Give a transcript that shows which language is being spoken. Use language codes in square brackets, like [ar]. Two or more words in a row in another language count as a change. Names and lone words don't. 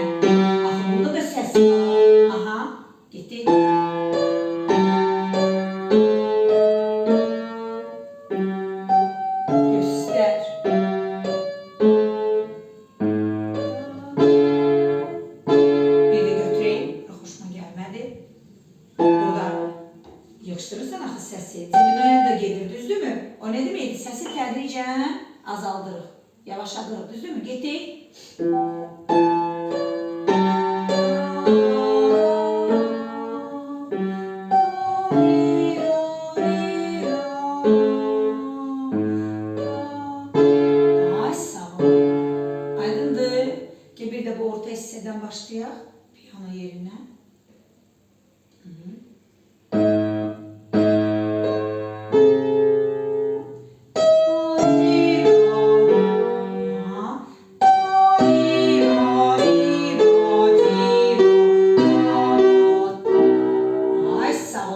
[tr] Aha, burada da ses var. Aha, gitti. Göster. Bir de götüreyim. Hoşuma gelmedi. [az] Burada yığışdırırsan axı səsi. Dilimə də gedir, düzdür mü? O ne deməkdir? Səsi tədricən azaldırıq, yavaşladırıq, düzdür mü? Getdik. Ay sağ ol. Aydındır. [tr] Gel bir de bu orta hisseden [az] başlayaq. [tr] Piyano yerine. Hı -hı. [az] Ay sağ ol.